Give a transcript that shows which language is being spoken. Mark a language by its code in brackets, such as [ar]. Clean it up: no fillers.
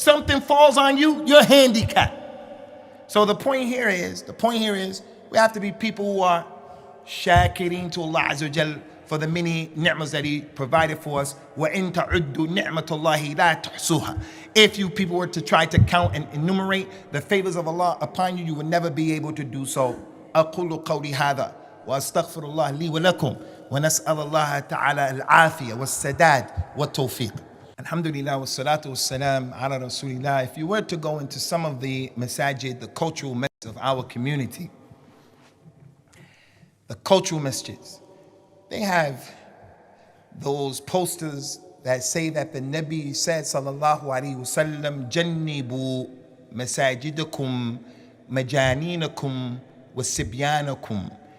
[en] Something falls on you, you're handicapped. So the point here is, we have to be people who are shakirin to Allah Azza wa Jal for the many ni'mas that He provided for us. [ar] وَإِن تَعُدُّوا نِعْمَةَ اللَّهِ لَا تُحْصُوهَا. [en] If you people were to try to count and enumerate the favors of Allah upon you, you would never be able to do so. [ar] أقول قولي هذا وأستغفر الله لي ولكم ونسأل الله تعالى العافية والسداد والتوفيق. Alhamdulillah wa salatu wa salam ala Rasulillah. [en] If you were to go into some of the masajid, the cultural masjids of our community, the cultural masjids, they have those posters that say that the Nabi said, sallallahu alaihi wasallam, [ar] jannibu masajidakum majaninakum wasibyanakum.